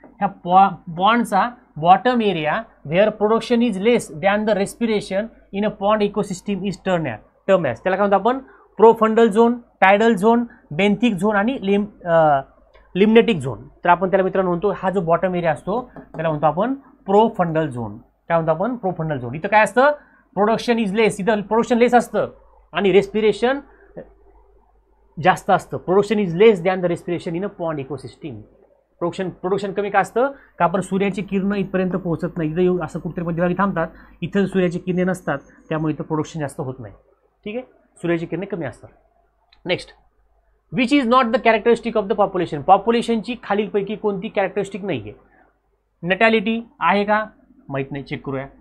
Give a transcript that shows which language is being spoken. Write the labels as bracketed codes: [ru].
[en] ह्या पॉन्डचा bottom area where production is less than the respiration in a pond ecosystem is term as. [mr] त्याला काय म्हणतो आपण? [en] profundal zone, tidal zone, benthic zone आणि [mr] limnetic zone, तर आपण त्याला मित्रांनो म्हणतो हा जो बॉटम एरिया असतो त्याला म्हणतो आपण प्रोफंडल झोन. काय म्हणतो आपण? Profundal zone. इथं काय असतं? प्रोडक्शन इज लेस. इथं प्रोडक्शन लेस असतं आणि रेस्पिरेशन जास्त असतं. [en] Production is less than the respiration in a pond ecosystem. [mr] Production कमी का असतं? का आपण सूर्याची किरणं इथपर्यंत पोहोचत नाही. इथं येऊन असं कुठेतरी मध्यभागी थांबतात, इथं सूर्याची किरणे नसतात, त्यामुळे इथं प्रोडक्शन जास्त होत नाही. ठीक आहे, सूर्याची किरणे कमी असतात. Next, [en] Which is not the characteristic of the population. [mr] पॉप्युलेशनची खालीलपैकी कोणती कॅरेक्टरिस्टिक नाही आहे? नॅटॅलिटी आहे का? माहीत नाही, चेक करूया.